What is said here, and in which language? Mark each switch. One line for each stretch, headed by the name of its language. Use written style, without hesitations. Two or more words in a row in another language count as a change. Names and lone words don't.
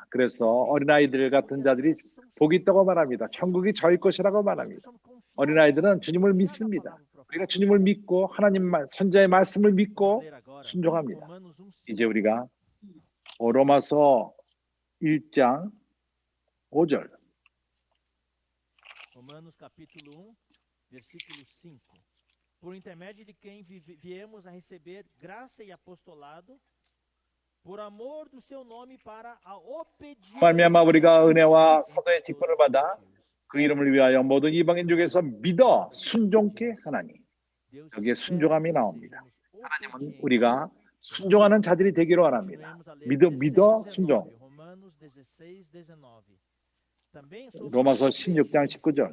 Korean: 그래서 어린아이들 같은 자들이 복이 있다고 말합니다. 천국이 저희 것이라고 말합니다. 어린아이들은 주님을 믿습니다. 우리가 주님을 믿고 하나님 선자의 말씀을 믿고 순종합니다. 이제 우리가 로마서 1장 5절
Portuguese: Romanos capítulo 1, versículo 5. Por intermédio de quem viemos a receber graça e apostolado, por amor do seu nome para a obediência.
Korean: 말미암아 우리가 은혜와 사도의 직분을 받아 그 이름을 위하여 모든 이방인 중에서 믿어 순종케 하나니. 여기에 순종함이 나옵니다. 하나님은 우리가 순종하는 자들이 되기를 원합니다. 믿어 순종. 로마서 16장 19절.